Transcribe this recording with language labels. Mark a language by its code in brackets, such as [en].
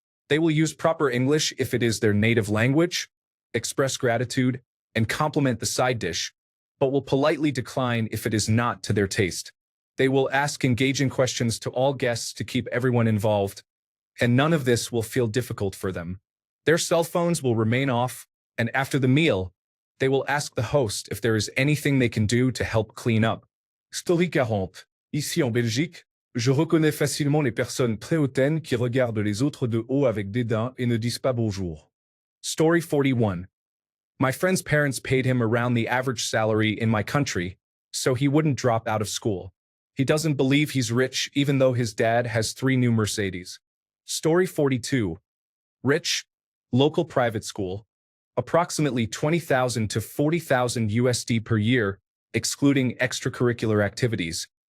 [en] They will use proper English if it is their native language, express gratitude, and compliment the side dish, but will politely decline if it is not to their taste. They will ask engaging questions to all guests to keep everyone involved, and none of this will feel difficult for them. Their cell phones will remain off, and after the meal, they will ask the host if there is anything they can do to help clean up. Story 40. [fr] Ici en Belgique, je reconnais facilement les personnes très hautaines qui regardent les autres de haut avec dédain et ne disent pas bonjour. [en] Story 41. My friend's parents paid him around the average salary in my country, so he wouldn't drop out of school. He doesn't believe he's rich even though his dad has 3 new Mercedes. Story 42. Rich, local private school, approximately 20,000 to 40,000 USD per year, excluding extracurricular activities.